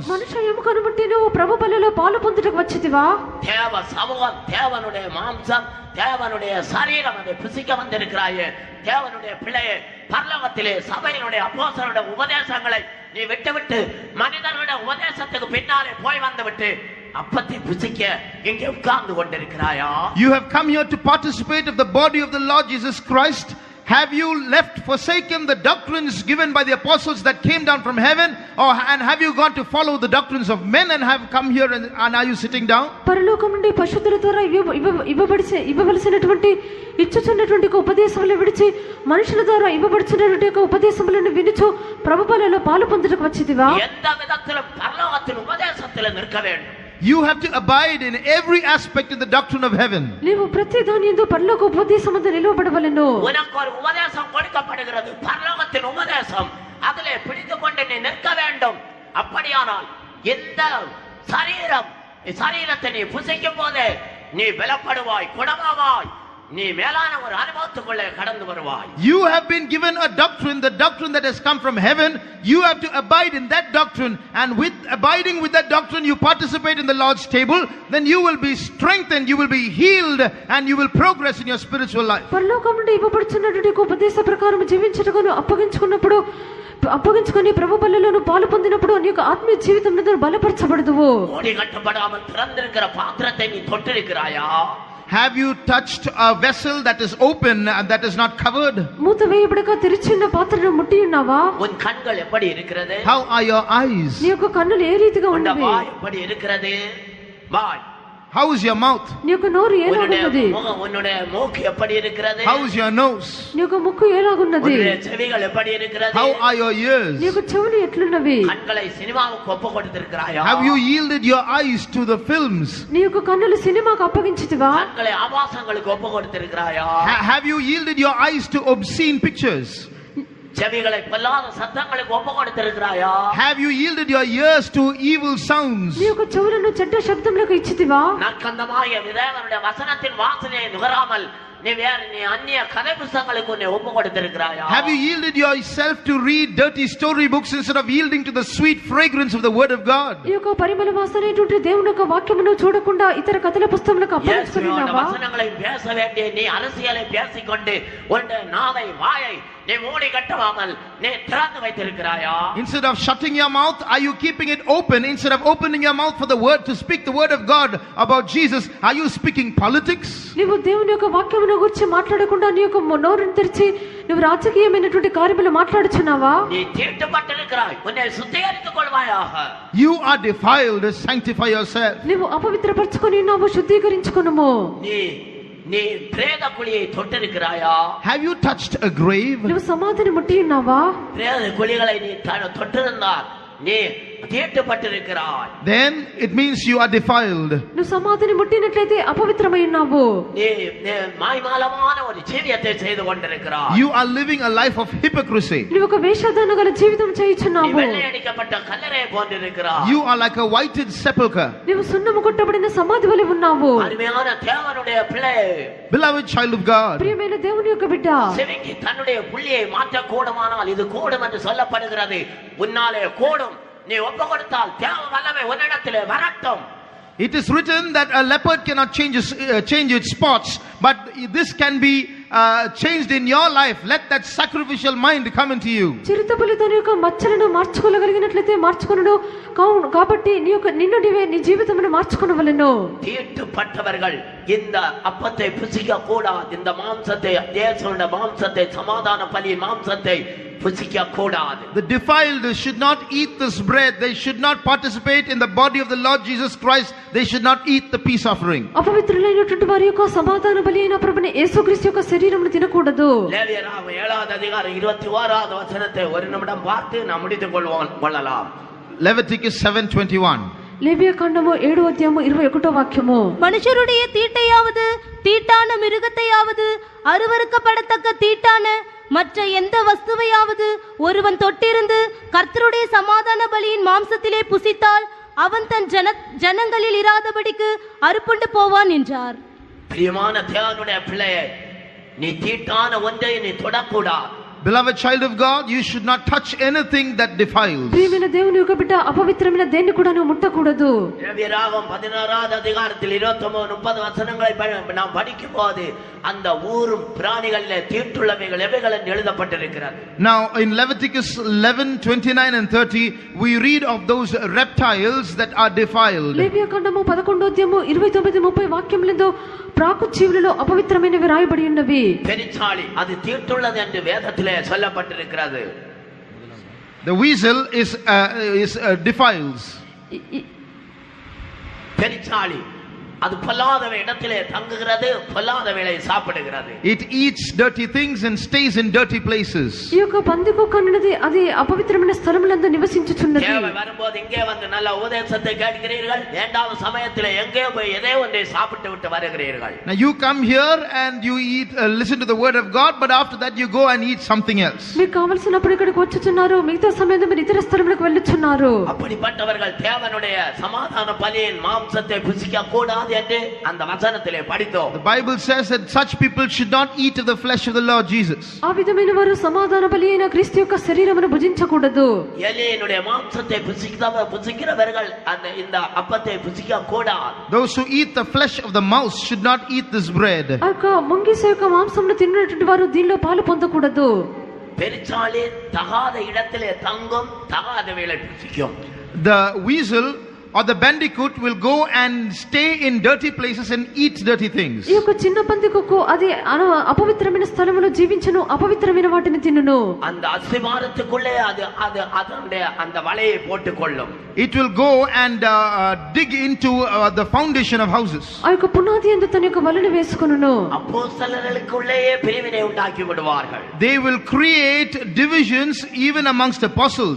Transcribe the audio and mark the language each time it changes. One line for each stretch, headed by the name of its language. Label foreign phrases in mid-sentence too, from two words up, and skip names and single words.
Telugu: మనుష ఎముకను ముట్టి నువ్వు ప్రభు బలిలో పాలు పొందుటకు వచ్చితివా?
Tamil: தேவ சமூகம், தேவனுடைய மாம்சம், தேவனுடைய சரீரம் அதை புசிக்க வந்திருக்கிறாயே. தேவனுடைய பிள்ளையே, பரலோகத்திலே சபையினுடைய அப்போஸ்தலருடைய உபதேசங்களை நீ விட்டுவிட்டு மனிதனுடைய உபதேசத்துக்கு பின்னாலே போய் வந்துவிட்டு அப்பத்தை புசிக்க இங்கே உட்கார்ந்து கொண்டிருக்கிறாயா?
English: You have come here to participate of the body of the Lord Jesus Christ. Have you forsaken the doctrines given by the apostles that came down from heaven, and have you gone to follow the doctrines of men and have come here and are you sitting down?
Telugu: పరలోకం నుండి పరిశుద్ధుల ద్వారా ఇవ్వవలసినటువంటి ఇచ్చుచున్నటువంటి ఉపదేశములు విడిచి మనుషుల ద్వారా ఇవ్వబడుచున్నటువంటి ఉపదేశములను వినుచు ప్రభు బలిలో పాలు పొందుటకు వచ్చితివా?
Tamil: எந்த விதத்திலும் பரலோகத்தின் உபதேசத்தில் நிற்க வேண்டும்.
English: You have to abide in every aspect in the doctrine of heaven.
Telugu: నీవు ప్రతి దానియందు పరలోక ఉపదేశమందు నిలవబడవలెను.
Tamil: உனக்கு ஒரு உபதேசம் கொடுக்கப்படுகிறது, பரலோகத்தின் உபதேசம். அதிலே பிடித்துக் கொண்டு நீ நிற்க வேண்டும். அப்படியானால் இந்த சரீரத்தை நீ புசிக்கும் போதே நீ பலப்படுவாய், குணமாவாய், நீ மேலான ஒரு அனுபவத்துக்குள்ளே கடந்து வருவாய்.
English: You have been given a doctrine, the doctrine that has come from heaven. You have to abide in that doctrine, and with abiding with that doctrine you participate in the Lord's table. Then you will be strengthened, you will be healed, and you will progress in your spiritual life.
Telugu: పరలోకం నుండి ఇవ్వబడుచున్నటువంటి ఉపదేశ ప్రకారం జీవించుటకును అప్పగించుకొని ప్రభు బలిలోను పాలు పొందినప్పుడు నీ యొక్క ఆత్మీయ జీవితం బలపరచబడదువు.
Tamil: మూడి కట్టబడాமல் திறந்திருக்கிற பாத்திரத்தை நீ தொட்டிருக்கிறாயா?
English: Have you touched a vessel that is open and that is not covered?
Telugu: మూత వేయబడక తెరిచిన పాత్రను ముట్టి ఉన్నావా?
Tamil: உன் கண்கள் எப்படி இருக்கிறது?
English: How are your eyes?
Telugu: నీ యొక్క కన్నులు ఏ రీతిగా ఉన్నవి?
Tamil: வாய் எப்படி இருக்கிறது? வாய்.
English: How is your mouth?
Telugu: నీ యొక్క నోరు ఎలాగున్నది?
Tamil: உன்னுடைய மூக்கு எப்படி இருக்கிறது?
English: How is your nose?
Telugu: నీ యొక్క ముక్కు ఎలాగున్నది?
Tamil: உன்னுடைய செவிகள் எப்படி இருக்கிறது?
English: How are your ears?
Telugu: నీ యొక్క చెవులు ఎట్లున్నవి?
Tamil: கண்களை சினிமாவுக்கு ஒப்பு கொடுத்திருக்கிறாயா?
English: Have you yielded your eyes to the films?
Telugu: నీ యొక్క కన్నులు సినిమాకు అప్పగించితివా?
Tamil: கண்களை ஆபாசங்களுக்கு ஒப்பு கொடுத்திருக்கிறாயா?
English: Have you yielded your eyes to obscene pictures?
Tamil: செவிகளை பொல்லாத சத்தங்களுக்கு ஒப்பு கொடுத்திருக்கிறாயா?
English: Have you yielded your ears to evil sounds?
Telugu: నీ యొక్క చెవులను చెడ్డ శబ్దములకు ఇచ్చితివా?
Tamil: நற்கந்தமாய தேவனுடைய வசனத்தின் வாசனையை நுகராமல் நீ அந்நிய கதை புத்தகங்களுக்கு உன்னை ஒப்பு கொடுத்திருக்கிறாயா?
English: Have you yielded yourself to read dirty story books instead of yielding to the sweet fragrance of the word of God?
Telugu: ఈ యొక్క పరిమళ వాసనైనటువంటి దేవుని యొక్క వాక్యమును చూడకుండా ఇతర కథల పుస్తకములకు అప్పగించుకున్నావా?
Tamil: వచనங்களை பேச வேண்டிய நீ அரசியலை பேசிக்கொண்டு உன்னுடைய நாவை வாயை நீ மூடி கட்டாமல் நீ திறந்து வைத்திருக்கிறாயா?
English: Instead of shutting your mouth, are you keeping it open? Instead of opening your mouth for the word to speak the word of God about Jesus, are you speaking politics?
Telugu: నీవు దేవుని యొక్క వాక్యమును గురించి మాట్లాడకుండా నీ యొక్క నోరును తెరిచి నువ్వు రాజకీయమైనటువంటి కార్యములు మాట్లాడుచున్నావా?
Tamil: நீ தீட்டுப்பட்டிருக்கிறாய், உன்னை சுத்திகரித்துக் கொள்வாயாக.
English: You are defiled, sanctify yourself.
Telugu: నీవు అపవిత్రపరచుకొని ఉన్నావు, శుద్ధీకరించుకొనుము.
Tamil: நீ பிரேத குழியை தொட்டிருக்கிறாயா?
English: Have you touched a grave?
Telugu: నువ్వు సమాధిని ముట్టి ఉన్నావా?
Tamil: பிரேத குழிகளை நீ தொட்டிருந்தால் நீ தீட்டுப்பட்டிருக்கிறாய்.
English: Then it means you are defiled.
Telugu: నువ్వు సమాధిని ముట్టినట్లయితే అపవిత్రమై ఉన్నావు.
Tamil: நீ మాయమాలமான ஒரு జీవితాన్ని செய்து கொண்டிருக்கிறாய்.
English: You are living a life of hypocrisy.
Telugu: నువ్వు ఒక వేషధారణ గల జీవితం చేయుచున్నావు.
Tamil: நீ வெள்ளையடிக்கப்பட்ட கல்லறை போன்றிருக்கிறாய்.
English: You are like a whited sepulchre.
Telugu: నీవు సున్నము కొట్టబడిన సమాధి వలె ఉన్నావు.
Tamil: அருமையான தேவனுடைய பிள்ளை,
English: Beloved child of God,
Telugu: ప్రియమైన దేవుని యొక్క బిడ్డ,
Tamil: செவிக்கு தன்னுடைய புள்ளியை மாற்ற கூடுமானால் இது கூடும் என்று சொல்லப்படுகிறது. உன்னாலே கூடும். நீ ஒப்பு கொடுத்தால் தேவ வல்லமை உன்னிடத்திலே வரட்டும்.
English: it is written that a leopard cannot change its spots, but this can be changed in your life. Let that sacrificial mind come into you.
Telugu: చిరుతపులి తన యొక్క మచ్చలను మార్చుకోగలిగినట్లయితే మార్చుకొనును. కాబట్టి నిన్ను నీ జీవితమును మార్చుకొనవలెను.
Tamil: தீட்டுப்பட்டவர்கள் இந்த அப்பத்தை புசிக்க கூடாது. இந்த மாம்சத்தை, இயேசுவின் மாம்சத்தை, சமாதான பலியின் மாம்சத்தை புசிக்க கூடாது.
English: The defiled should not eat this bread. They should not participate in the body of the Lord Jesus Christ. They should not eat the peace offering.
Telugu: అపవిత్రులైనటువంటి వారి యొక్క సమాధాన బలి అయిన ప్రభువైన యేసుక్రీస్తు యొక్క శరీరమును తినకూడదు.
Tamil: லேவியராகமம் 7வது அதிகாரம் 21வது வசனத்தை ஒரு நிமிடம் பார்த்து நாம் முடித்துக் கொள்ளலாம்.
English: Leviticus 7:21.
Telugu: లేవియ కాండము 7వ అధ్యాయము 21వ వాక్యము.
Tamil: மனுஷருடைய தீட்டையாவது தீட்டான மிருகத்தையாவது அருவருக்கப்படத்தக்க தீட்டான மற்ற எந்த வஸ்துவையாவது ஒருவன் தொட்டிருந்து கர்த்தருடைய சமாதான பலியின் மாம்சத்திலே புசித்தால் அவன் தன் ஜனங்களில் இராதபடிக்கு அறுப்புண்டு போவான் என்றார். பிரியமான தேவனுடைய பிள்ளையே, நீ தீட்டான ஒன்றை நீ தொடக்கூடாது.
English: Beloved child of God, you should not touch anything that defiles.
Telugu: ప్రియమైన దేవుని యొక్క బిడ్డ, అపవిత్రమైన దేన్ని కూడా నువ్వు ముట్టకూడదు.
Tamil: லேவியராகமம் 16வது அதிகாரத்தில் 29-30 வசனங்களை நாம் படிக்கும்போது அந்த ஊரும் பிராணிகளிலே தீட்டுள்ளவைகள் எவைகள் என்று எழுதப்பட்டிருக்கிறது.
English: Now in Leviticus 11:29 and 30 we read of those reptiles that are defiled.
Telugu: లేవియ కాండము 11వ అధ్యాయము 29-30 వాక్యములందు ప్రాకు జీవులలో అపవిత్రమైనవి రాయబడి ఉన్నవి.
Tamil: பெருச்சாளி அது தீட்டுள்ளது என்று வேதத்திலே சொல்லப்பட்டிருக்கிறது.
English: The weasel is defiles.
Tamil: பெருச்சாளி அது பொல்லாத இடத்திலே தங்குகிறது, பொல்லாதவைகளை சாப்பிடுகிறது.
English: It eats dirty things and stays in dirty places.
Telugu: ఈ యొక్క పందికొక్క అన్నది అది అపవిత్రమైన స్థలములందు నివసించుచున్నది.
Tamil: தேவன் வரும்போது இங்கே வந்து நல்ல உபதேசத்தை கேட்கிறீர்கள், வேண்டாத சமயத்திலே எங்கே போய் எதை ஒன்றை சாப்பிட்டு விட்டு வருகிறீர்கள்.
English: Now you come here and you eat listen to the word of God, but after that you go and eat something else.
Telugu: మీకు కావాల్సినప్పుడు ఇక్కడికి వచ్చుచున్నారు, మిగతా సమయంలో మీరు ఇతర స్థలములకు వెళ్ళుచున్నారు.
Tamil: அப்படிப்பட்டவர்கள் தேவனுடைய சமாதான பலியின் மாம்சத்தை புசிக்க கூடாது என்று அந்த வசனத்திலே படித்தோம்.
English: The Bible says that such people should not eat of the flesh of the Lord Jesus.
Telugu: ఆ విధమైన వారు సమాధాన బలి అయిన క్రీస్తు యొక్క శరీరమును భుజించకూడదు.
Tamil: எலியினுடைய மாம்சத்தை புசிக்கிறவர்கள் அந்த இந்த அப்பத்தை புசிக்க கூடாது.
English: Those who eat the flesh of the mouse should not eat this bread.
Telugu: ఆ యొక్క ముంగిస యొక్క మాంసమును తిన్నటువంటి వారు దీనిలో పాలు పొందకూడదు.
Tamil: பெருச்சாளி தகாத இடத்திலே தங்கும், தகாத வேளை புசிக்கும்.
English: The weasel or the bandicoot will go and stay in dirty places and eat dirty things.
Telugu: ఈ యొక్క చిన్న పందికొక్కు అది అపవిత్రమైన స్థలములో జీవించును, అపవిత్రమైన వాటిని తినును.
Tamil: அந்த அஸ்திவாரத்துக்குள்ளே அது அதனுடைய அந்த வலையை போட்டுக்கொள்ளும்.
English: It will go and dig into the foundation of houses.
Telugu: ఆ యొక్క పునాది యందు తన యొక్క వలను వేసుకొనును.
Tamil: அப்போஸ்தலர்களுக்குள்ளேயே பிரிவினை உண்டாக்கி விடுவார்கள்.
English: They will create divisions even amongst apostles.